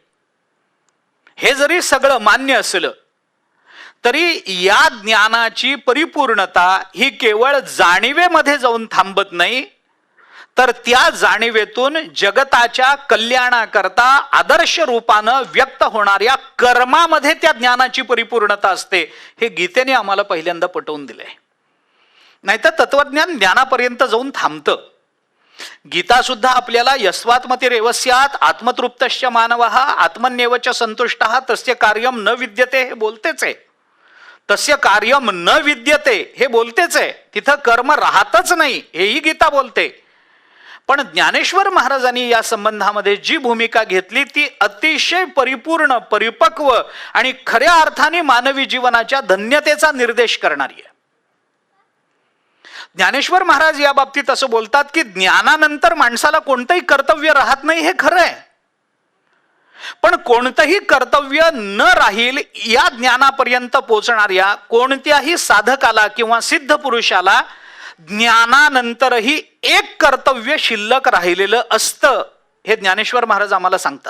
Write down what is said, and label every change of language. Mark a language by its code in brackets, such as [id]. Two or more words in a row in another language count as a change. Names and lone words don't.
[mr] हे जरी सगळं मान्य असलं तरी या ज्ञानाची परिपूर्णता ही केवळ जाणीवेमध्ये जाऊन थांबत नाही, तर त्या जाणीवेतून जगताच्या कल्याणाकरता आदर्श रूपानं व्यक्त होणाऱ्या कर्मामध्ये त्या ज्ञानाची परिपूर्णता असते. हे गीतेने आम्हाला पहिल्यांदा पटवून दिलंय. नाहीतर तत्वज्ञान ज्ञानापर्यंत जाऊन थांबतं. गीता सुद्धा आपल्याला [sa] यस्वात्मती रेवस्यात आत्मतृप्तश्च मानवः आत्मन्येवच संतुष्टः तस्य कार्यम न विद्यते [mr] हे बोलतेच आहे. [sa] तस्य कार्यम न विद्यते हे बोलतेच आहे. [mr] तिथं कर्म राहतच नाही हेही गीता बोलते. पण ज्ञानेश्वर महाराजांनी या संबंधामध्ये जी भूमिका घेतली ती अतिशय परिपूर्ण, परिपक्व आणि खऱ्या अर्थाने मानवी जीवनाच्या धन्यतेचा निर्देश करणारी आहे. ज्ञानेश्वर महाराज या बाबतीत असं बोलतात की ज्ञानानंतर माणसाला कोणतंही कर्तव्य राहत नाही हे खरं आहे, पण कोणतंही कर्तव्य न राहील या ज्ञानापर्यंत पोहोचणाऱ्या कोणत्याही साधकाला किंवा सिद्ध पुरुषाला ज्ञानानंतरही एक कर्तव्य शिल्लक राहिलेलं असतं हे ज्ञानेश्वर महाराज आम्हाला सांगतात.